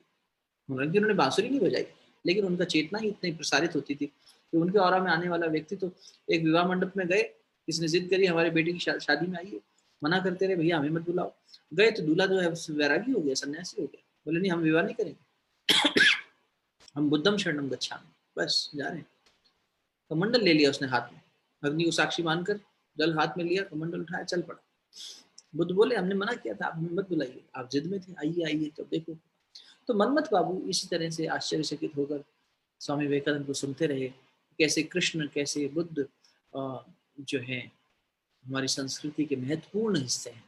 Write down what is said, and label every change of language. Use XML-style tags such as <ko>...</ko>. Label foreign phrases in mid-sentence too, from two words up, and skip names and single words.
<hi>उन्होंने बांसुरी नहीं बजाई, लेकिन उनका चेतना ही इतनी प्रसारित होती थी कि उनके ऑरा में आने वाला व्यक्ति तो, एक विवाह मंडप में गए, किसने जिद करी हमारे बेटे की शादी में आइए, मना करते रहे भैया हमें मत बुलाओ। गए तो दूल्हा जो है वैरागी हो गया, सन्यासी हो गया। बोले नहीं हम विवाह नहीं करेंगे, हम</hi> <pi>बुद्धम शरणम गच्छामि,</pi> <hi>बस जा रहे हैं। कमंडल ले लिया उसने हाथ में, अग्नि को साक्षी मानकर जल हाथ में लिया, कमंडल उठाया, चल पड़ा। बुद्ध बोले हमने मना किया था, आप हमें मत बुलाइए, आप जिद में थे, आइए आइए तो देखो। तो मनमत बाबू इसी तरह से आश्चर्यचकित होकर स्वामी विवेकानंद को सुनते रहे, कैसे कृष्ण, कैसे बुद्ध जो है हमारी संस्कृति के महत्वपूर्ण हिस्से हैं।</hi>